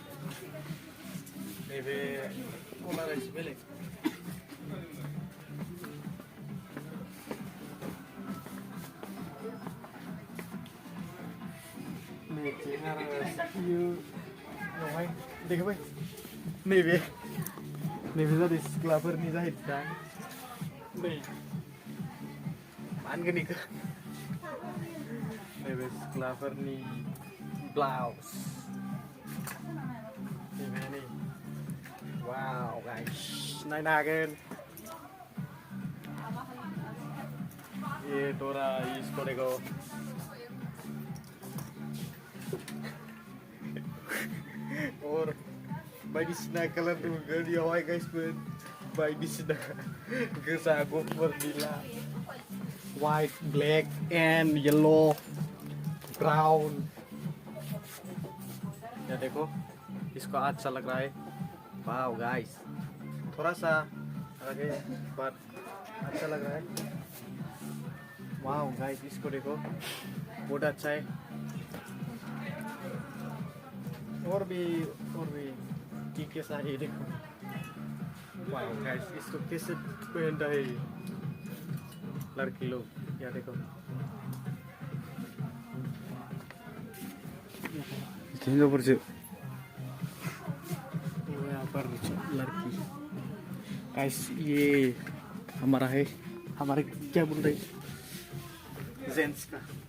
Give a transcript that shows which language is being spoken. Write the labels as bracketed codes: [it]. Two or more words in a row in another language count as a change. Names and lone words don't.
[brx] नैबे कलारा एसे बेलेग नैथिं आरो बेयावहाय देखायबाय नैबे जादों सिख्लाफोरनि जाहैबाय नै मा होनगोन बेखौ नैबे सिख्लाफोरनि ब्लाउस नैबे नै [en] wow guys [brx] नायनो हागोन [hi] ये तोरा इसको देखो [brx] और बायदिसिना कलर दङ बेयावहाय गाइसफोर बायदिसिना गोजा गुफुर नीला [en] white black and yellow brown [hi] ya देखो इसको अच्छा लग रहा है [en] wow guys [hi] थोड़ा सा आगे but अच्छा लग रहा है [en] wow guys [hi] इसको देखो बहुत अच्छा है और भी कैसा है देखो [en] wow guys [hi] इसको कैसे पहनता है लड़की लोग या देखो इतने ऊपर से यहाँ पर लड़की गाइस ये हमारा है हमारे क्या बोल रहे जेंट्स का